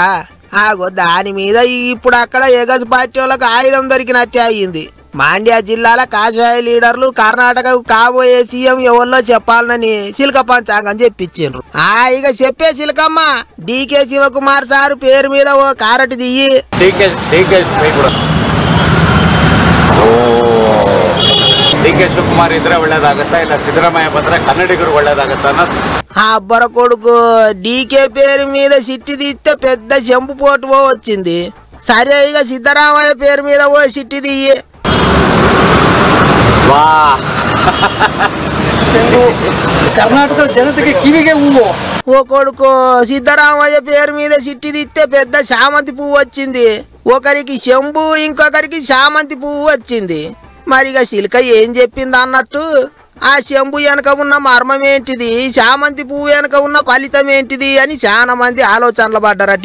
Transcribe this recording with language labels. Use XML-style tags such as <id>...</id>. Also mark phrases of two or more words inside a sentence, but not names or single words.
<te>దాని మీద ఇప్పుడు అక్కడ ఎగస్ పార్టీ వాళ్ళకు ఆయుధం దొరికినట్టే అయ్యింది. మాండ్యా జిల్లాల కాషాయ లీడర్లు కర్ణాటకకు కాబోయే సీఎం ఎవరిలో చెప్పాలని చిలక పంచాంగం చెప్పించారు. ఇక చెప్పే చిలకమ్మ, డీకే శివకుమార్ సారు పేరు మీద ఓ కారటి దియ్యి.</te> <kn>ಡಿಕೆ ಶಿವಕುಮಾರ್ ಇದ್ರೆ ಒಳ್ಳೇದಾಗತ್ತಾ, ಇಲ್ಲ ಸಿದ್ದರಾಮಯ್ಯ ಬಂದ್ರೆ ಕನ್ನಡಿಗರು ಒಳ್ಳೇದಾಗತ್ತಾ ಅನ್ನೋದು.</kn> <te>అబ్బర కొడుకు డీకే పేరు మీద సిట్టి తీస్తే పెద్ద చెంపు పోటు వచ్చింది. సరే ఇక సిద్ధరామయ్య పేరు మీద ఓ సిట్టి దియ్యి.</te> <kn>ಕರ್ನಾಟಕದ ಜನತೆಗೆ ಕಿವಿಗೆ ಹೂವು.</kn> <te>ఓ కొడుకు సిద్ధరామయ్య పేరు మీద సిట్టి తీస్తే పెద్ద చామంతి పువ్వు వచ్చింది. ఒకరికి చెంబు, ఇంకొకరికి చామంతి పువ్వు వచ్చింది. మరిగా శిల్క ఏం చెప్పింది అన్నట్టు ఆ శంభు వెనక ఉన్న మర్మం ఏంటిది, చామంతి పువ్వు వెనక ఉన్న ఫలితం ఏంటిది అని చాలా మంది ఆలోచనలు పడ్డారట.</te>